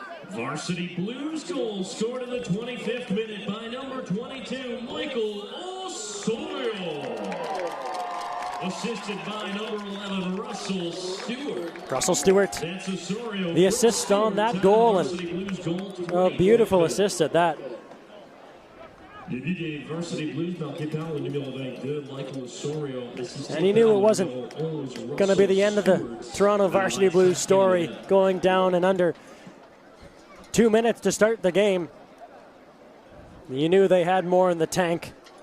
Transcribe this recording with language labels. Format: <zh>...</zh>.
<en>Varsity Blues goal scored in the 25th minute by number 22, Michael Osorio. Assisted by number 11, Russell Stewart. Russell Stewart, That's Osorio. the assist on that goal, and a beautiful assist at that.</en> <fr>Début des Varsity Blues marqué par le numéro 22, Michael Osorio.</fr> <en>And he knew it wasn't going to be the end of the Toronto Varsity Blues story, going down in under 2 minutes to start the game. You knew they had more in the tank.</en>